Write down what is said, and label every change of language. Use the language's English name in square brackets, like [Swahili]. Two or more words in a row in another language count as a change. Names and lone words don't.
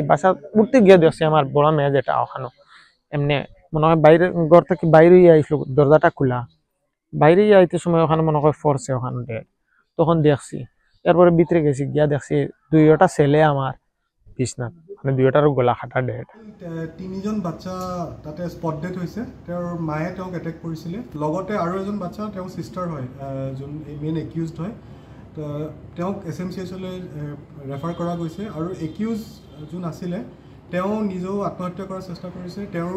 [Bangla] বাসাত উঠতে গিয়ে দেখছি আমার বড় মেয়ে যেটা ওখানে এমনি মনে হয় বাইরে ঘর থেকে বাইরেই আইসলো দরজাটা খোলা বাইরেই আইতে সময় ওখানে মনে হয় ফোর্সে ওখানে ডেড। তখন দেখছি এরপরে ভিতরে গেছি গিয়া দেখছি 2টা ছেলে আমার বিছনাত মানে 2টার গলা কাটা ডেড। [Assamese] 3জন বাচ্চা তাতে [English] spot dead [Assamese] হৈছে। তেওঁৰ মায়ে তেওঁক এটেক কৰিছিলে লগতে আৰু এজন বাচ্চা তেওঁৰ সিস্টাৰ হয় যোন [English] main accused [Assamese] হয়। তো তেওঁক SMCHলৈ ৰেফাৰ কৰা গৈছে আৰু একিউজ যোন আছিলে তেওঁ নিজেও আত্মহত্যা কৰাৰ চেষ্টা কৰিছে।